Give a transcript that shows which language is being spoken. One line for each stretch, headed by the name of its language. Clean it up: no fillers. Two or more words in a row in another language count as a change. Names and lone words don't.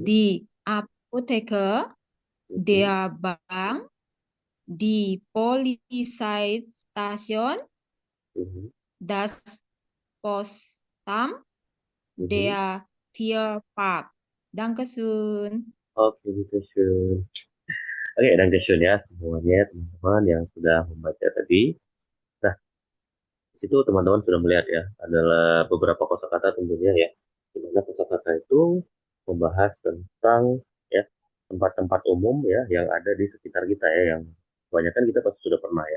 German: die Apotheke, Mhm. der Bank, die Polizeistation, Mhm. das Postamt, Mhm. der Tierpark. Dankeschön. Oke, bitteschön.
Indonesian: Oke, dankeschön ya semuanya teman-teman yang sudah membaca tadi. Nah, di situ teman-teman sudah melihat ya, adalah beberapa kosakata tentunya ya. Di mana kosakata itu membahas tentang ya tempat-tempat umum ya yang ada di sekitar kita ya, yang kebanyakan kita pasti sudah pernah ya.